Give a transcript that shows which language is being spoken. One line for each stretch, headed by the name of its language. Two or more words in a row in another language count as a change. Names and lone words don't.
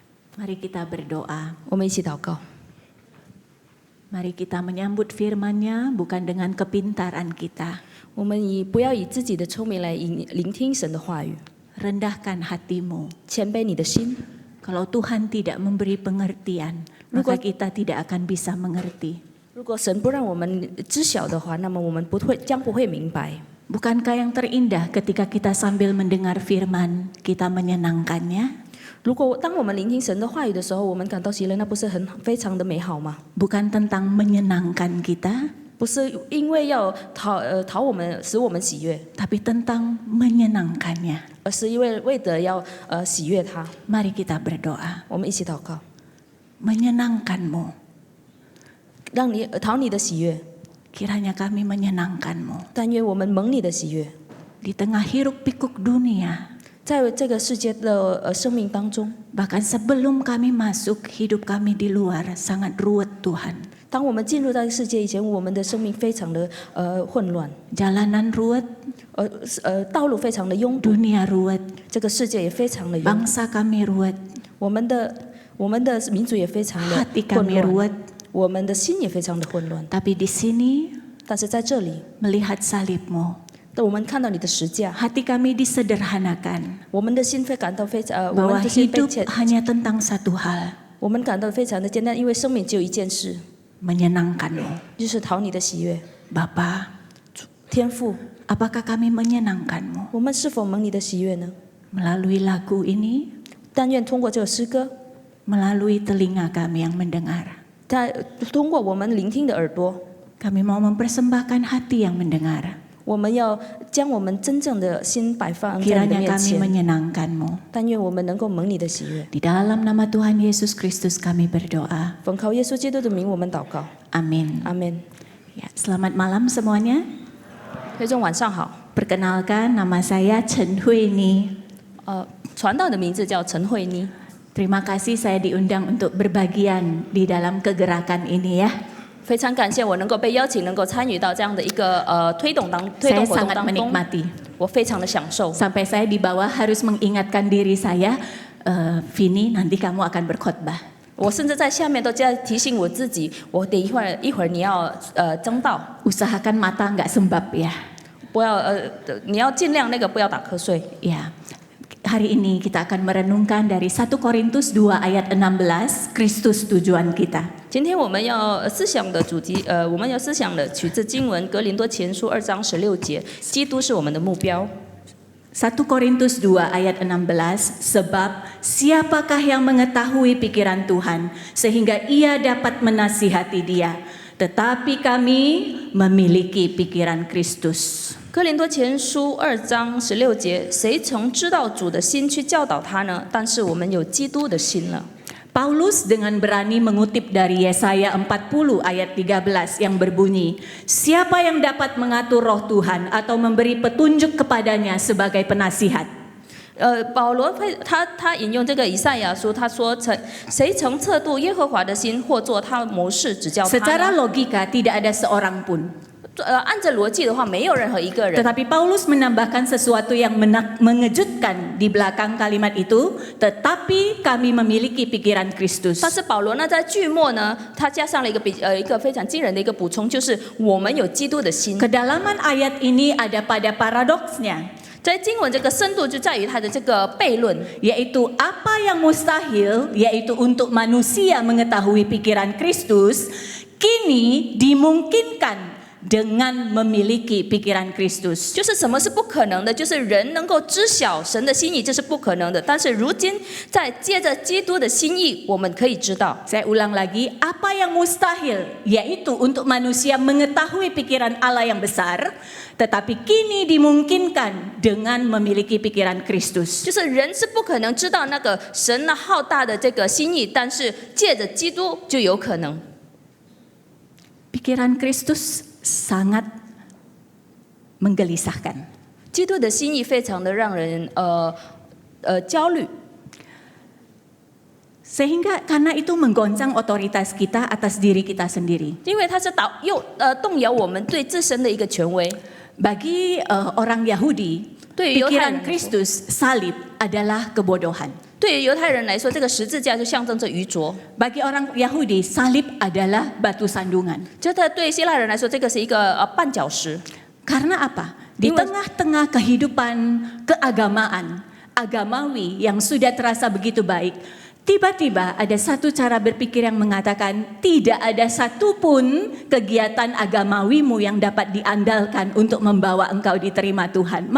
Indonesian: Mari kita berdoa.
Chinese: 我们一起祷告。
Indonesian: Mari kita menyambut firman-Nya bukan dengan kepintaran kita.
Chinese: 我们不要以自己的聪明来聆听神的话语，
Indonesian: Rendahkan hatimu.
Chinese: 谦卑你的心。
Indonesian: Kalau Tuhan tidak memberi pengertian, maka kita tidak akan bisa mengerti.
Chinese: 如果神不让我们知晓的话，那么我们将不会明白。
Indonesian: Bukankah yang terindah ketika kita sambil mendengar firman, kita menyenangkannya?
Chinese: 如果当我们聆听神的话语的时候，我们感到喜乐，那不是非常的美好吗？
Indonesian: Bukan tentang menyenangkan kita,
Chinese: 不是因为要使我们喜悦，
Indonesian: tapi tentang menyenangkannya.
Chinese: 而是因为得要喜悦他。
Indonesian: Mari kita berdoa.
Chinese: 我们一起祷告，
Indonesian: Menyenangkanmu.
Chinese: 让你讨你的喜悦，
Indonesian: Kiranya kami menyenangkanmu.
Chinese: 但愿我们蒙你的喜悦，
Indonesian: Di tengah hiruk pikuk dunia,
Chinese: 在这个世界的生命当中，
Indonesian: bahkan sebelum kami masuk, hidup kami di luar sangat ruwet Tuhan.
Chinese: 当我们进入到世界以前，我们的生命非常的混乱，
Indonesian: Jalanan ruwet,
Chinese: 道路非常的拥堵，
Indonesian: dunia ruwet,
Chinese: 这个世界也非常的拥堵，
Indonesian: bangsa kami ruwet,
Chinese: 我们的民族也非常的
Indonesian: hati
Chinese: 混
Indonesian: kami
Chinese: 乱，
Indonesian: ruwet.
Chinese: 我们的心也非常的混乱。
Indonesian: Tapi di sini,
Chinese: 但是在这里，
Indonesian: melihat salibmu,
Chinese: 我们看到你的十架，
Indonesian: hati kami disederhanakan
Chinese: 我们的心会感到非常我
Indonesian: bahwa
Chinese: 们的心被
Indonesian: hidup hanya tentang satu hal,
Chinese: 我们感到非常的简单，因为生命只有一件事，
Indonesian: menyenangkanmu.
Chinese: 就是讨你的喜悦。
Indonesian: Bapa,
Chinese: 天父，
Indonesian: apakah kami menyenangkanmu?
Chinese: 我们是否蒙你的喜悦呢？
Indonesian: Melalui lagu ini,
Chinese: 但愿通过这首诗歌，
Indonesian: melalui telinga kami yang mendengar,
Chinese: 通过我们聆听的耳朵，
Indonesian: kami mau mempersembahkan hati yang mendengar.
Chinese: 我们要将我们真正的心摆放在你的
Indonesian: Kiranya
Chinese: 面
Indonesian: kami
Chinese: 前。
Indonesian: menyenangkanmu.
Chinese: 但愿我们能够蒙你的喜悦。
Indonesian: Di dalam nama Tuhan Yesus Kristus kami berdoa.
Chinese: 奉靠耶稣基督的名，我们祷告，
Indonesian: Amin.
Chinese: 阿门。
Indonesian: Ya, selamat malam semuanya.
Chinese: 听众晚上好，
Indonesian: Perkenalkan, nama saya Chen Hui Ni.
Chinese: 传道的名字叫陈慧妮。
Indonesian: Terima kasih saya diundang untuk berbagian di dalam kegerakan ini ya.
Chinese: 非常感谢我能够被邀请，能够参与到这样的一个推动
Indonesian: Saya
Chinese: 活动
Indonesian: sangat
Chinese: 当中，
Indonesian: menikmati.
Chinese: 我非常的享受。
Indonesian: Sampai saya di bawah harus mengingatkan diri saya, Vini nanti kamu akan berkhotbah.
Chinese: 我甚至在下面都在提醒我自己，我等一会儿你要争道，
Indonesian: Usahakan mata nggak sembab ya.
Chinese: 不要你要尽量那个不要打瞌睡。
Indonesian: Ya. Hari ini kita akan merenungkan dari 1 Korintus 2 ayat 16, Kristus tujuan kita.
Chinese: 今天我们要思想的主题，我们要思想的取自经文《格林多前书》2章16节，基督是我们的目标。
Indonesian: 1 Korintus 2 ayat 16, sebab siapakah yang mengetahui pikiran Tuhan sehingga ia dapat menasihati dia, tetapi kami memiliki pikiran Kristus.
Chinese: 哥林多前书2章16节，谁曾知道主的心去教导他呢？但是我们有基督的心了。
Indonesian: Paulus dengan berani mengutip dari Yesaya 40 ayat 13 yang berbunyi, siapa yang dapat mengatur roh Tuhan atau memberi petunjuk kepadanya sebagai penasihat?
Chinese: 保罗他引用这个以赛亚书，他说：“谁曾测度耶和华的心，或做他谋士指教他
Indonesian: Secara
Chinese: 呢？”
Indonesian: logika tidak ada seorang pun.
Chinese: 按着逻辑的话，没有任何一个人。
Indonesian: Tetapi Paulus menambahkan sesuatu yang mengejutkan di belakang kalimat itu, tetapi kami memiliki pikiran Kristus.
Chinese: 但是保罗呢，在句末呢，他加上了一个非常惊人的一个补充，就是我们有基督的心。
Indonesian: Kedalaman ayat ini ada pada paradoksnya,
Chinese: 在经文这个深度就在于它的这个悖论，
Indonesian: yaitu apa yang mustahil, yaitu untuk manusia mengetahui pikiran Kristus, kini dimungkinkan dengan memiliki pikiran Kristus.
Chinese: 就是什么是不可能的，就是人能够知晓神的心意，这是不可能的。但是如今在借着基督的心意，我们可以知道。
Indonesian: Saya ulang lagi, apa yang mustahil, yaitu untuk manusia mengetahui pikiran Allah yang besar, tetapi kini dimungkinkan dengan memiliki pikiran Kristus.
Chinese: 就是人是不可能知道那个神那浩大的这个心意，但是借着基督就有可能。
Indonesian: Pikiran Kristus sangat menggelisahkan.
Chinese: 基督的心意非常的让人焦虑，
Indonesian: Sehingga karena itu menggoncang otoritas kita atas diri kita sendiri.
Chinese: 因为它是动摇我们对自身的一个权威。
Indonesian: Bagi orang Yahudi,
Chinese: 对于犹太
Indonesian: pikiran
Chinese: 人来说，
Indonesian: Kristus salib adalah kebodohan.
Chinese: 对于犹太人来说，这个十字架就象征着愚拙；
Indonesian: Bagi orang Yahudi, salib adalah batu sandungan.
Chinese: 就对希腊人来说，这个是一个绊脚石。
Indonesian: Karena apa? Di tengah-tengah kehidupan keagamaan, agamawi yang sudah terasa begitu baik, tiba-tiba ada satu cara berpikir yang mengatakan tidak ada satupun kegiatan agamawimu yang dapat diandalkan untuk membawa engkau diterima Tuhan.